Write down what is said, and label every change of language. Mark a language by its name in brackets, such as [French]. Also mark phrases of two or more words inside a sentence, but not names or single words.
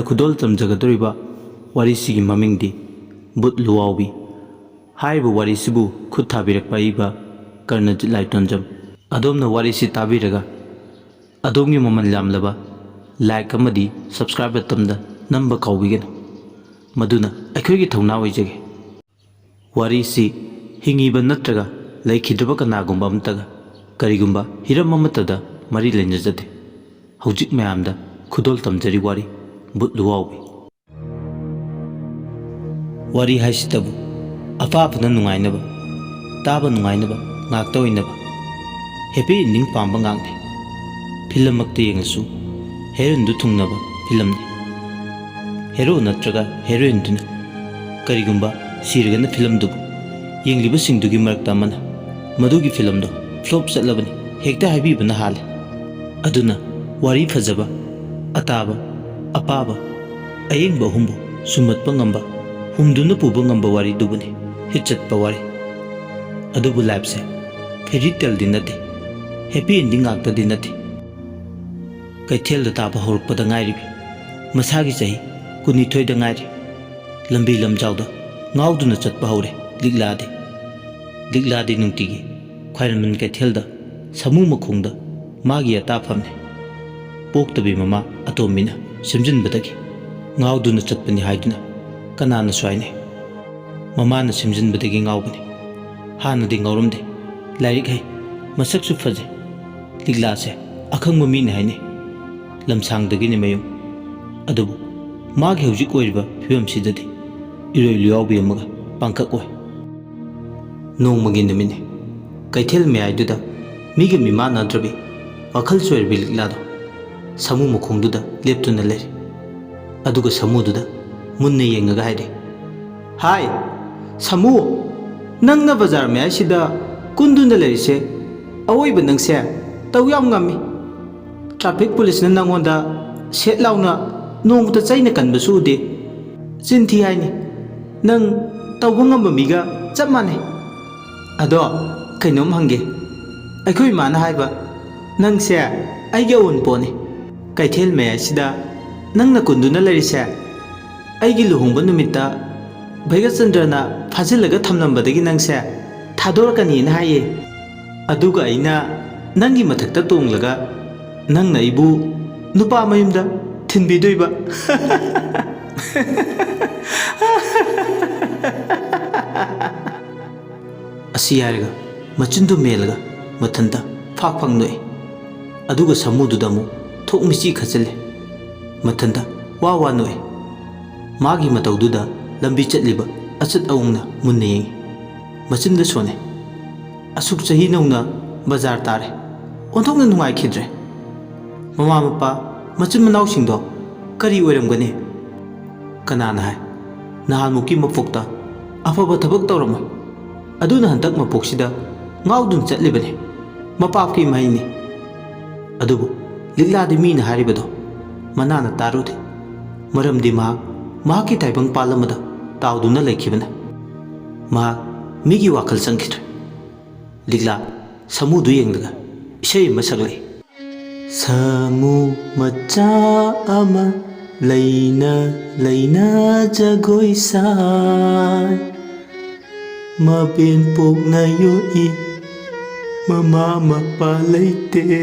[Manipuri] khudol tamjagadoriba warisigi mamingdi Bhut Luwawi haibu warisibu khud thabirakpa iba Karnajit Laitonjam adomna warisi tabiraga adomgi maman lamlaba like amadi subscribe tamda namba kaubigena maduna aikhoigi thauna oijage warisi hingiba natraga laikhidraba kanagumba amtaga karigumba hiram amatada mari lenjajade hojik mayamda khudol tamjari wari Bhut Luwawi wari haisitabu afafana nungainaba taba nungainaba ngakta oinaba [English] happy ending [Manipuri] pamba ngangne film akta yengasu heroine du thungnaba film ne hero natraga heroine duna karigumba siragana film dubu yengliba singdugi marakta amana madugi film do flop chatlabani hekta haibibana hale aduna wari fajaba ataba apaba ayengba humbu sumatpa ngamba humduna puba ngamba wari dubuni hitchatpa wari adubu life se [English] fairy tale [Manipuri] dinate [English] happy ending [Manipuri] akta dinate kaithel da taba horukpada ngairibi masagi chahi kunithoi da ngairi lambi lamjawda ngauduna chatpa hore liglade nungtigi khairanman kaithel da samu makhongda magi ata phamne poktabi mama atomina simjinbadagi ngauduna chatpani haiduna kanana swaine mamana simjinbadagi ngaubani hanadi ngaurumde lairik hai masaksu faje liglase akhangma mine haine lamsangdagi ni mayum adubu magi hojik oiriba phibam sidadi iroi Luwawi amaga pangkak oi nongmagi numine kaithel meaiduda migi mimana drabi wakhal soirbi liglado samu mukhongduda leptuna leri aduga samududa munna yengaga haire hai samu nangna bazar me asida kunduna lerise awoiba nangse tawyam ngami [English] traffic police [Manipuri] na nangonda set launa nongta chaina kanbasu de chinthi haini nang tawba ngamba miga chap mane ado kainom hange aikhoi mana haiba nangse aige on pone kaithel me asida nangna kunduna lerise aigi luhongba numita Bhaiga Chandrana fajilaga thamnambadagi nangse thadorakani na haye aduga aina nangi mathakta tonglaga nangna ibu nupa mayumda thinbidoiba asi yarga machindu melaga mathanda phak phangnoi aduga samududa mu thokmichi khachale mathanda wa noi magi mataududa lambi chatliba achat aungna munna yengi machinda sone asuk chahi nauna bazar tare onthokna nungai khidre mama mapa machin manau singdo kari oiramgani kanana hai nahan muki mapokta afaba thabak tawrama aduna hantak mapoksida ngaudun chatlibani mapapki maini adubu ligladi mina haribado manana tarude maramdi mahaki taibang palamada tauduna laikibana migi wakhal changkhidre ligla samudu yenglaga isai masaglai samu macha ama laina jagoi sai mapen pokna yoi mama mapa leite